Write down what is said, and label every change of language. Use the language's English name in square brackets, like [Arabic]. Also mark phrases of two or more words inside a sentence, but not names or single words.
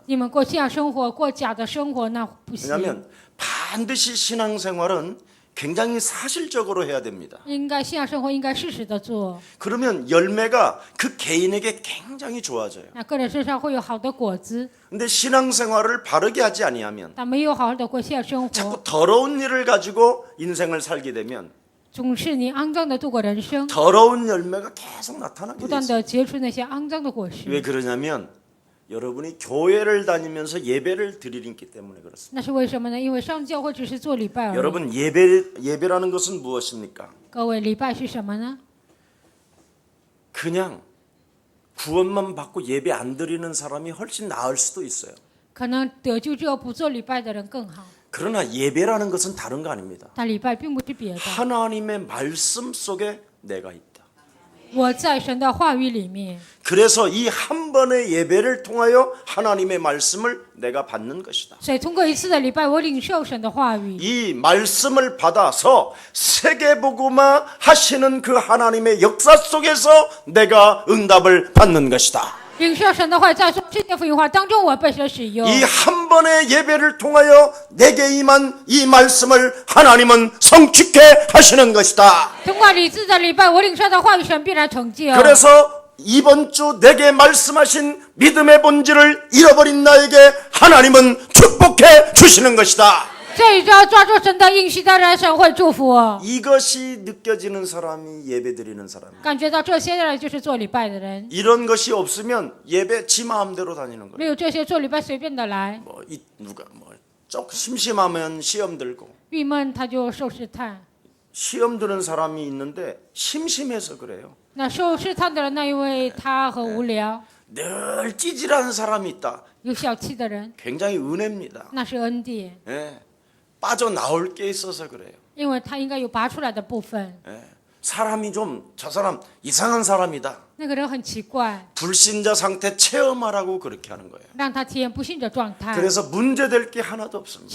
[Chinese] 你们过这样生活，过假的生活，那不行。 [Korean] 왜냐하면 반드시 신앙생활은 굉장히 사실적으로 해야 됩니다. [Chinese] 应该信仰生活应该适时的做， [Korean] 그러면 열매가 그 개인에게 굉장히 좋아져요. [Chinese] 那个人身上会有好的果子。 [Korean] 근데 신앙생활을 바르게 하지 아니하면 [Chinese] 但没有好好的过信仰生活， [Korean] 자꾸 더러운 일을 가지고 인생을 살게 되면 [Chinese] 总是你肮脏的度过人生， [Korean] 더러운 열매가 계속 나타나게 [Chinese] 不断 [Korean] 돼요. [Chinese] 的结出那些肮脏的果实。 [Korean] 왜 그러냐면 여러분이 교회를 다니면서 예배를 드리기 때문에 그렇습니다. [Chinese] 那是为什么呢？因为上教会只是做礼拜而已。 [Korean] 여러분 예배라는 것은 무엇입니까? [Chinese] 各位，礼拜是什么呢？ [Korean] 그냥 구원만 받고 예배 안 드리는 사람이 훨씬 나을 수도 있어요. [Chinese] 可能得救之后不做礼拜的人更好， [Korean] 그러나 예배라는 것은 다른 거 아닙니다. [Chinese] 但礼拜并不是别的。 [Korean] 하나님의 말씀 속에 내가 있다. [Chinese] 我在神的话语里面， [Korean] 그래서 이 한 번의 예배를 통하여 하나님의 말씀을 내가 받는 것이다. [Chinese] 所以通过一次的礼拜，我领受神的话语。 [Korean] 이 말씀을 받아서 세계복음화 하시는 그 하나님의 역사 속에서 내가 응답을 받는 것이다. [Chinese] 领受神的话，在说世界福音化当中，我被神使用。 [Korean] 이 한 번의 예배를 통하여 내게 임한 이 말씀을 하나님은 성취케 하시는 것이다. [Chinese] 通过一次的礼拜，我领受的话语，神必然成就。 [Korean] 그래서 이번 주 내게 말씀하신 믿음의 본질을 잃어버린 나에게 하나님은 축복해 주시는 것이다. [Chinese] 这一周抓住神的应许的人，神会祝福我。 [Korean] 이것이 느껴지는 사람이 예배드리는 사람이에요. [Chinese] 感觉到这些的人就是做礼拜的人， [Korean] 이런 것이 없으면 예배 지 마음대로 다니는 [Chinese] 没 [Korean] 거예요. [Chinese] 有这些做礼拜随便的来， [Korean] 조금 심심하면 시험 들고 [Chinese] 郁闷他就受试探。 [Korean] 시험 드는 사람이 있는데 심심해서 그래요. [Chinese] 那受试探的人，那因为他很无聊， [Korean] 늘 찌질한 사람이 있다. [Chinese] 有小气的人， [Korean] 굉장히 은혜입니다. [Chinese] 那是恩典， [Korean] 예, 빠져나올 게 있어서 그래요. [Chinese] 因为它应该有拔出来的部分。 [Korean] 사람이 좀 저 사람 이상한 사람이다. [Chinese] 那个人很奇怪， [Korean] 불신자 상태 체험하라고 그렇게 하는 거예요. [Chinese] 让他体验不信的状态。 [Korean] 그래서 문제될 게 하나도 없습니다.